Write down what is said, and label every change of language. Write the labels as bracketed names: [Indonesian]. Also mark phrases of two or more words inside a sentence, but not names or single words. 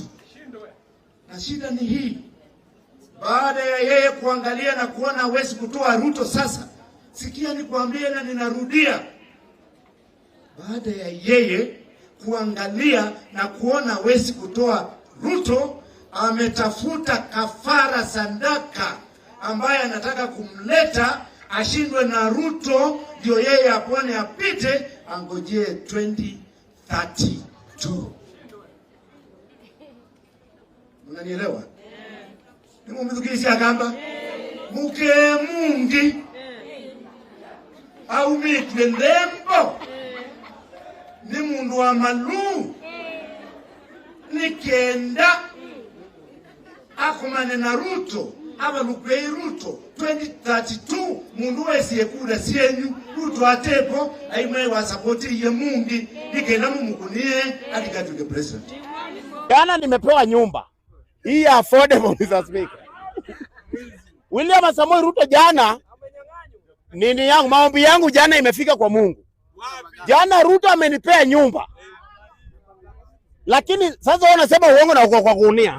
[Swahili] Na shida ni hii, baada ya yeye kuangalia na kuona hawezi kutoa Ruto, sasa sikia nikwambie na ninarudia, baada ya yeye kuangalia na kuona hawezi kutoa Ruto, ametafuta kafara sandaka ambaye anataka kumleta ashindwe na Ruto, ndio yeye apone apite, angojee 2032. Unanielewa? [Kamba] Ni mumizukisi akamba muke mungi au mitwe ndembo ni mundu wa malu nikenda akumane na Ruto aba lukwe Ruto 2032 mundu wese yekura sienyu Ruto atepo aimwe wa support ye mungi nikenda mumukunie alikatuke president. [Swahili] Jana nimepewa nyumba hii affordable Mr. Speaker. William Samoei Ruto jana nini yangu maombi yangu jana imefika kwa Mungu. Jana Ruto amenipea nyumba. Lakini sasa wanasema uongo na uko kwa kunia.